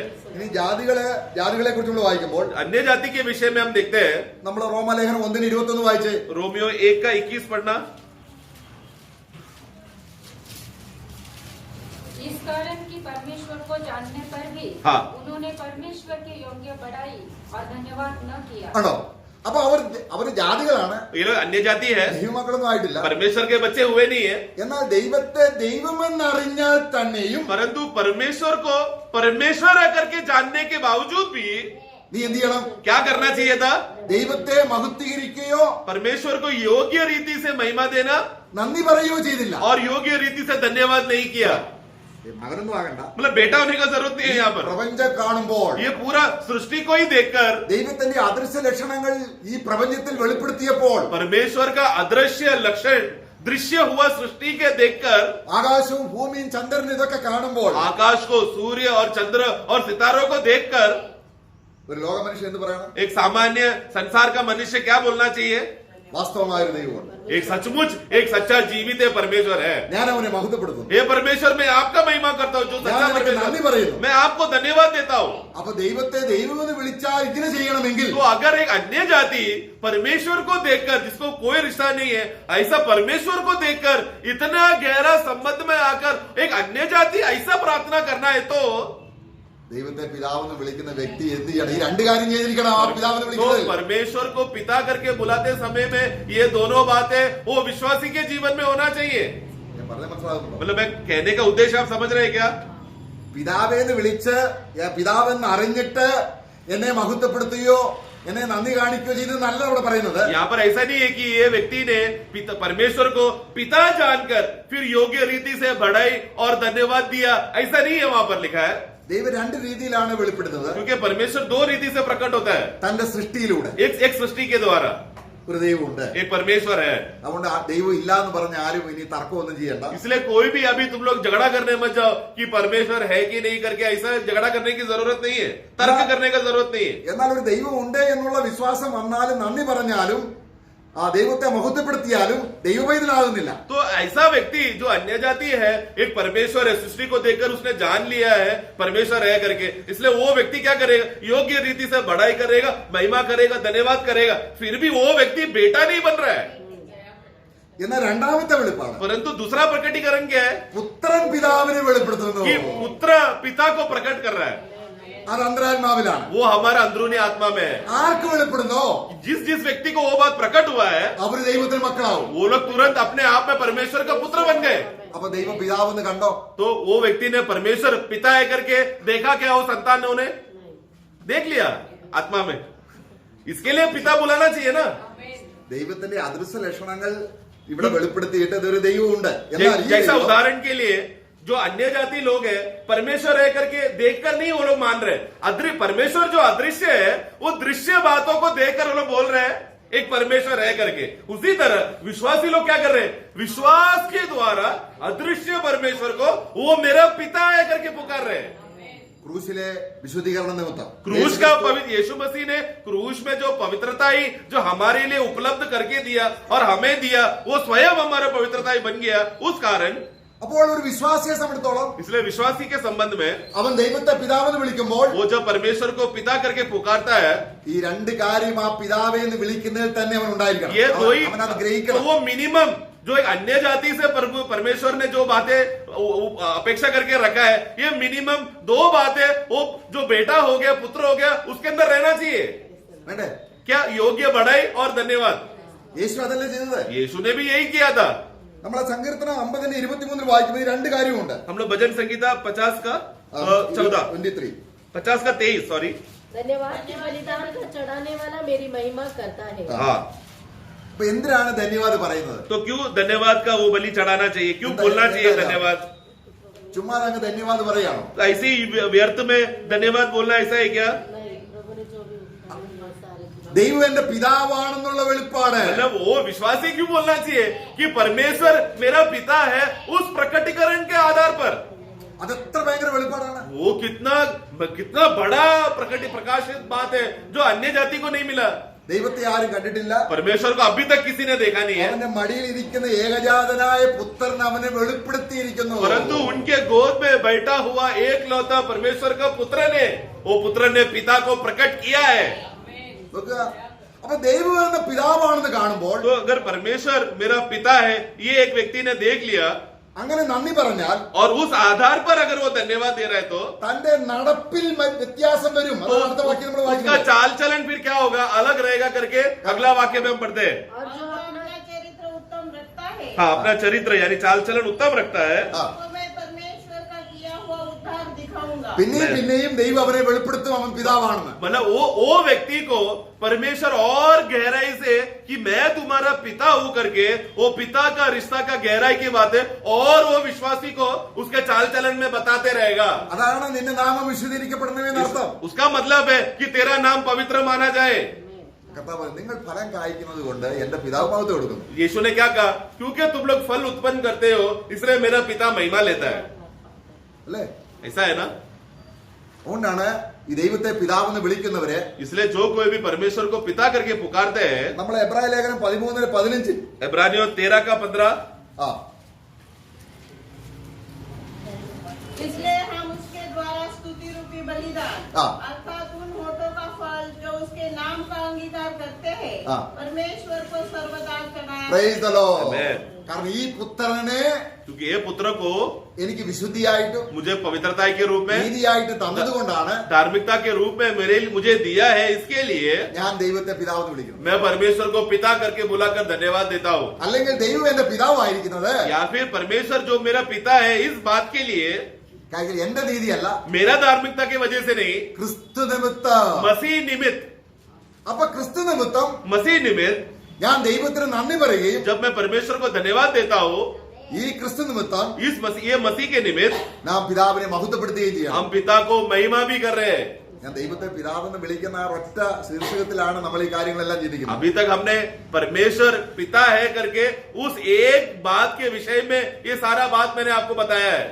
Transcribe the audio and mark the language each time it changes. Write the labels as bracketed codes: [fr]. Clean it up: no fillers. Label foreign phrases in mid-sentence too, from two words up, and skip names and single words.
[ml] ഇനി ജാതികളെ കുറിച്ച് നമ്മൾ വായിക്കുമ്പോൾ [hi] अन्य जाति के विषय में हम देखते हैं, [ml] നമ്മൾ റോമാലേഖനം 1:21 വായിച്ചേ. [hi] रोमियो 1:21 पढ़ना। इस कारण कि परमेश्वर को जानने पर भी हाँ। उन्होंने परमेश्वर के योग्य बढ़ाई और धन्यवाद न किया। [ml] ആണോ? അപ്പൊ അവര് ജാതികളാണ്, [hi] ये लोग अन्य जाति है, [ml] ദൈവമക്കളൊന്നും ആയിട്ടില്ല. [hi] परमेश्वर के बच्चे हुए नहीं है, [ml] എന്നാൽ ദൈവത്തെ ദൈവമെന്നറിഞ്ഞാൽ തന്നെയും [hi] परंतु परमेश्वर को परमेश्वर करके जानने के बावजूद भी [ml] നീ എന്ത് ചെയ്യണം? [hi] क्या करना चाहिए था, [ml] ദൈവത്തെ മഹത്വീകരിക്കുകയോ [hi] परमेश्वर को योग्य रीति से महिमा देना [ml] നന്ദി പറയുകയോ ചെയ്തില്ല. [hi] और योग्य रीति से धन्यवाद नहीं किया। [ml] മകനൊന്നും ആകണ്ട, [hi] मतलब बेटा होने का जरूरत नहीं है यहाँ पर, [ml] പ്രപഞ്ചം കാണുമ്പോൾ [hi] ये पूरा सृष्टि को ही देखकर [ml] ദൈവത്തിന്റെ അദൃശ്യ ലക്ഷണങ്ങൾ ഈ പ്രപഞ്ചത്തിൽ വെളിപ്പെടുത്തിയപ്പോൾ [hi] परमेश्वर का अदृश्य लक्षण दृश्य हुआ सृष्टि के देखकर, [ml] ആകാശവും ഭൂമിയും ചന്ദ്രനും ഇതൊക്കെ കാണുമ്പോൾ [hi] आकाश को, सूर्य और चंद्र और सितारों को देखकर [ml] ഒരു ലോക മനുഷ്യൻ എന്ത് പറയണം? [hi] एक सामान्य संसार का मनुष्य क्या बोलना चाहिए, [ml] വാസ്തവമായ ഒരു ദൈവമുണ്ട്, [hi] एक सचमुच एक सच्चा जीवित है परमेश्वर है। [ml] ഞാൻ അവനെ മഹത്വപ്പെടുത്തുന്നു, [hi] हे परमेश्वर मैं आपका महिमा करता हूँ, जो [ml] ഞാൻ [hi] सच्चा [ml] നിനക്ക് നന്ദി [hi] परमेश्वर, [ml] പറയുന്നു. [hi] मैं आपको धन्यवाद देता हूँ। [ml] അപ്പൊ ദൈവത്തെ ദൈവമെന്ന് വിളിച്ചാൽ ഇങ്ങനെ ചെയ്യണമെങ്കിൽ [hi] तो अगर एक अन्य जाति परमेश्वर को देखकर, जिसको कोई रिश्ता नहीं है, ऐसा परमेश्वर को देखकर इतना गहरा संबंध में आकर एक अन्य जाति ऐसा प्रार्थना करना है तो [ml] ദൈവത്തെ പിതാവെന്ന് വിളിക്കുന്ന വ്യക്തി എന്ത് ചെയ്യണം? ഈ രണ്ട് കാര്യം ചെയ്തിരിക്കണം. ആ പിതാവെന്ന് [hi] तो [ml] വിളിക്കുന്നത് [hi] परमेश्वर को पिता करके बुलाते समय में ये दोनों बातें वो विश्वासी के जीवन में होना चाहिए। [ml] ഞാൻ പറഞ്ഞത് മനസ്സിലാകുന്നുണ്ടോ? [hi] मतलब मैं कहने का उद्देश्य आप समझ रहे हैं क्या? [ml] പിതാവേന്ന് വിളിച്ച് പിതാവെന്ന് അറിഞ്ഞിട്ട് എന്നെ മഹത്വപ്പെടുത്തുകയോ എന്നെ നന്ദി കാണിക്കുകയോ ചെയ്തെന്നല്ല ഇവിടെ പറയുന്നത്. [hi] यहाँ पर ऐसा नहीं है कि ये व्यक्ति ने परमेश्वर को पिता जानकर फिर योग्य रीति से बढ़ाई और धन्यवाद दिया, ऐसा नहीं है वहां पर लिखा है। [ml] ദൈവം രണ്ട് രീതിയിലാണ് വെളിപ്പെടുത്തുന്നത്. [hi] क्योंकि परमेश्वर 2 रीति से प्रकट होता है, [ml] തന്റെ സൃഷ്ടിയിലൂടെ [hi] एक सृष्टि के द्वारा [ml] ഒരു ദൈവമുണ്ട്, [hi] एक परमेश्वर है। [ml] അതുകൊണ്ട് ആ ദൈവം ഇല്ല എന്ന് പറഞ്ഞ ആരും ഇനി തർക്കമൊന്നും ചെയ്യണ്ട. [hi] इसलिए कोई भी अभी तुम लोग झगड़ा करने मत जाओ कि परमेश्वर है कि नहीं करके, ऐसा झगड़ा करने की जरूरत नहीं है, तर्क करने का जरूरत नहीं है। [ml] എന്നാൽ ഒരു ദൈവം ഉണ്ട് എന്നുള്ള വിശ്വാസം വന്നാലും നന്ദി പറഞ്ഞാലും ദൈവത്തെ മഹത്വപ്പെടുത്തിയാലും ദൈവവൈദ്യനാകുന്നില്ല. [hi] तो ऐसा व्यक्ति जो अन्य जाति है, एक परमेश्वर है, सृष्टि को देखकर उसने जान लिया है परमेश्वर है करके, इसलिए वो व्यक्ति क्या करेगा? योग्य रीति से बढ़ाई करेगा, महिमा करेगा, धन्यवाद करेगा, फिर भी वो व्यक्ति बेटा नहीं बन रहा है. [ml] എന്നാൽ രണ്ടാമത്തെ വെളിപ്പാട്, [hi] परंतु दूसरा प्रकटीकरण क्या है? [ml] പുത്രൻ പിതാവിനെ വെളിപ്പെടുത്തുന്നു. [hi] कि पुत्र पिता को प्रकट कर रहा है. [ml] അത് അന്തരാത്മാവിലാണ്. [hi] वो हमारा अंदरूनी आत्मा में है. [ml] ആർക്ക് വെളിപ്പെടുന്നോ [hi] जिस जिस व्यक्ति को वो बात प्रकट हुआ है, [ml] അവര് ദൈവത്തിന് മക്കളാവും. [hi] वो लोग तुरंत अपने आप में परमेश्वर का पुत्र बन गए. [ml] അപ്പൊ ദൈവം പിതാവെന്ന് കണ്ടോ? [hi] तो वो व्यक्ति ने परमेश्वर पिता है करके देखा क्या? वो संतान ने उन्हें देख लिया आत्मा में. इसके लिए पिता बुलाना चाहिए ना. [ml] ദൈവത്തിന്റെ അദൃശ്യ ലക്ഷണങ്ങൾ ഇവിടെ വെളിപ്പെടുത്തിയിട്ട് ഇതൊരു ദൈവമുണ്ട്. എന്നാൽ ഈ [hi] जैसा [ml] ദൈവം [hi] उदाहरण के लिए जो अन्य जाति लोग है परमेश्वर है करके देखकर नहीं वो लोग मान रहे. परमेश्वर जो अदृश्य है वो दृश्य बातों को देखकर वो लोग बोल रहे हैं एक परमेश्वर है करके. उसी तरह विश्वासी लोग क्या कर रहे हैं? विश्वास के द्वारा अदृश्य परमेश्वर को वो मेरा पिता है करके पुकार रहे हैं. [ml] ക്രൂശിലെ വിശുദ്ധീകരണ നിമിത്തം [hi] क्रूस का पवित्र यीशु मसीह ने क्रूस में जो पवित्रता ही जो हमारे लिए उपलब्ध करके दिया और हमें दिया, वो स्वयं हमारा पवित्रता ही बन गया. उस कारण [ml] അപ്പോൾ ഒരു വിശ്വാസിയെ സംബന്ധിച്ചോളം [hi] इसलिए विश्वासी के संबंध में [ml] അവൻ ദൈവത്തെ പിതാവെന്ന് വിളിക്കുമ്പോൾ [hi] वो जब परमेश्वर को पिता करके पुकारता है, [ml] ഈ രണ്ട് കാര്യം ആ പിതാവെ എന്ന് വിളിക്കുന്നതിൽ തന്നെ അവൻ ഉണ്ടായിരിക്കണം. [hi] ये दो ही [ml] അവൻ അത് [hi] तो [ml] ഗ്രഹിക്കണം. [hi] वो मिनिमम जो एक अन्य जाति से परमेश्वर ने जो बातें अपेक्षा करके रखा है, ये मिनिमम दो बातें, वो जो बेटा हो गया, पुत्र हो गया, उसके अंदर रहना चाहिए. [ml] വേണ്ടേ? [hi] क्या? योग्य बढ़ाई और धन्यवाद. [ml] യേശു അതല്ലേ ചെയ്തത്? [hi] यीशु ने भी यही किया था. [ml] നമ്മളെ സങ്കീർത്തനം 50:23 വായിക്കുമ്പോൾ ഈ രണ്ട് കാര്യമുണ്ട്. [hi] हम लोग भजन संगीता 50 का 14 23 50 का 23 सॉरी. धन्यवाद के बलिदान का चढ़ाने वाला मेरी महिमा करता है. हाँ, [ml] അപ്പൊ എന്തിനാണ് ധന്യവാദ് പറയുന്നത്? [hi] तो क्यों धन्यवाद का वो बलि चढ़ाना चाहिए? क्यों बोलना चाहिए धन्यवाद? [ml] ചുമ്മാ അങ്ങ് ധന്യവാദ് പറയാണോ? [hi] ऐसे ही व्यर्थ में धन्यवाद बोलना ऐसा है क्या? नहीं, प्रभु ने जो भी सारे [ml] ദൈവം എന്റെ പിതാവാണെന്നുള്ള വെളിപ്പാട് [hi] मतलब वो विश्वासी क्यों बोलना चाहिए कि परमेश्वर मेरा पिता है? उस प्रकटीकरण के आधार पर [ml] അതെത്ര ഭയങ്കര വെളിപ്പാടാണ്. [hi] वो कितना कितना बड़ा प्रकाशित बात है जो अन्य जाति को नहीं मिला. [ml] ദൈവത്തെ ആരും കണ്ടിട്ടില്ല. [hi] परमेश्वर को अभी तक किसी ने देखा नहीं है, [ml] അവന്റെ മടിയിൽ ഇരിക്കുന്ന ഏകജാതനായ പുത്രൻ അവനെ വെളിപ്പെടുത്തിയിരിക്കുന്നു. [hi] परंतु उनके गोद में बैठा हुआ एक लौता परमेश्वर का पुत्र ने, वो पुत्र ने पिता को प्रकट किया है. [ml] നോക്കുക. അപ്പൊ ദൈവം എന്ന പിതാവാണെന്ന് കാണുമ്പോൾ [hi] तो अगर परमेश्वर मेरा पिता है ये एक व्यक्ति ने देख लिया [ml] അങ്ങനെ നന്ദി പറഞ്ഞാൽ [hi] और उस आधार पर अगर वो धन्यवाद दे रहा है तो [ml] തന്റെ നടപ്പിൽ വ്യത്യാസം വരും. അതാണ് അടുത്ത വാക്യം നമ്മൾ [hi] उसका [ml] വായിക്കുന്നത്. [hi] चाल चलन फिर क्या होगा? अलग रहेगा करके अगला वाक्य में हम पढ़ते हैं. और जो और अपना अपना चरित्र उत्तम रखता है. हाँ, अपना चरित्र यानी चाल चलन उत्तम रखता है. [ml] ആ. [hi] तो मैं परमेश्वर का किया हुआ उद्धार दिखाऊंगा. [ml] പിന്നെയും പിന്നെയും ദൈവം അവനെ വെളിപ്പെടുത്തും അവൻ പിതാവാണെന്ന്. [hi] मतलब वो व्यक्ति को परमेश्वर और गहराई से कि मैं तुम्हारा पिता हूं करके वो पिता का रिश्ता का गहराई की बातें और वो विश्वासी को उसके चाल चलन में बताते रहेगा. [ml] അതാണ് നിന്റെ നാമം വിശുദ്ധീകരിക്കപ്പെടണമെന്നർത്ഥം. [hi] उसका मतलब है कि तेरा नाम पवित्र माना जाए. [ml] കർത്താവ് നിങ്ങൾ ഫലം കായ്ക്കുന്നത് കൊണ്ട് എന്റെ പിതാവ് മഹത്വം കൊടുക്കുന്നു. [hi] यीशु ने क्या कहा? क्योंकि तुम लोग फल उत्पन्न करते हो इसलिए मेरा पिता महिमा लेता है. [ml] അല്ലേ? [hi] ऐसा है ना? [ml] അതുകൊണ്ടാണ് ഈ ദൈവത്തെ പിതാവെന്ന് വിളിക്കുന്നവരെ [hi] इसलिए जो कोई भी परमेश्वर को पिता करके पुकारते हैं, [ml] നമ്മൾ എബ്രായ ലേഖനം 13:15 [hi] इब्रानियों 13 का 15 [ml] ആ [hi] इसलिए हम उसके द्वारा स्तुति रूपी बलिदान हाँ। अर्थात उन होठों का फल जो उसके नाम का अंगीकार करते हैं हाँ। परमेश्वर को सर्वदा चढ़ाया. [en] Praise the Lord. Amen. [ml] കാരണം ഈ പുത്രനെ [hi] क्योंकि ये पुत्र को [ml] എനിക്ക് വിശുദ്ധിയായിട്ടും [hi] मुझे पवित्रता के रूप में [ml] നീതിയായിട്ട് തന്നതുകൊണ്ടാണ് [hi] धार्मिकता के रूप में मुझे दिया है. इसके लिए [ml] ഞാൻ ദൈവത്തെ പിതാവെന്ന് വിളിക്കുന്നത്. [hi] मैं परमेश्वर को पिता करके बुलाकर धन्यवाद देता हूँ. [ml] അല്ലെങ്കിൽ ദൈവം എന്റെ പിതാവായിരിക്കുന്നത് [hi] या फिर परमेश्वर जो मेरा पिता है इस बात के लिए [ml] കാര്യം എന്റെ നീതിയല്ല, [hi] मेरा धार्मिकता की वजह से नहीं, [ml] ക്രിസ്തു നിമിത്തം. [hi] मसीह निमित्त. [ml] അപ്പൊ ക്രിസ്തു നിമിത്തം [hi] मसीह निमित्त [ml] ഞാൻ ദൈവത്തിന് നന്ദി പറയുകയും [hi] जब मैं परमेश्वर को धन्यवाद देता हूँ, [ml] ഈ ക്രിസ്തു നിമിത്തം [hi] ये मसीह के निमित्त [ml] നാം പിതാവിനെ മഹത്വപ്പെടുത്തുകയും ചെയ്യണം. [hi] हम पिता को महिमा भी कर रहे हैं. [ml] ഞാൻ ദൈവത്തെ പിതാവെന്ന് വിളിക്കുന്ന ആ ഒറ്റ ശീർഷകത്തിലാണ് നമ്മൾ ഈ കാര്യങ്ങളെല്ലാം ചിന്തിക്കുന്നത്. [hi] अभी तक हमने परमेश्वर पिता है करके उस एक बात के विषय में ये सारा बात मैंने आपको बताया है.